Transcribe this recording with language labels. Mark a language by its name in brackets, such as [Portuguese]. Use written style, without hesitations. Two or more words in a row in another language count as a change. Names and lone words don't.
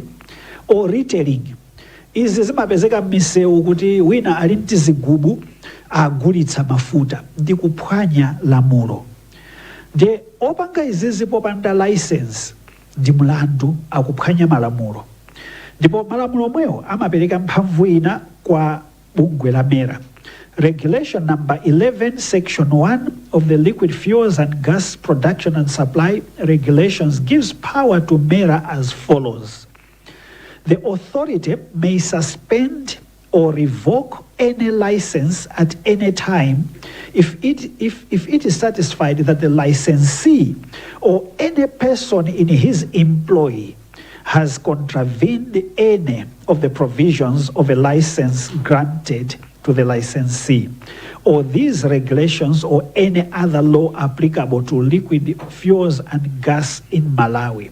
[English] Or retailing, [Nyanja] izi zimapezeka m'misewu kuti wina ali ndi zigubu agulitsa mafuta ndi kuphwanya lamulo. Ndiye opanga izizi popanda license ndi mlandu, akuphwanya malamulo. Ndipo malamulo omwewo amapereka mphamvu ina kwa bungwe la MERA. [English] Regulation number 11 section 1 of the Liquid Fuels and Gas Production and Supply Regulations gives power to MERA as follows. The authority may suspend or revoke any license at any time if it is satisfied that the licensee or any person in his employ has contravened any of the provisions of a license granted to the licensee, or these regulations or any other law applicable to liquid fuels and gas in Malawi.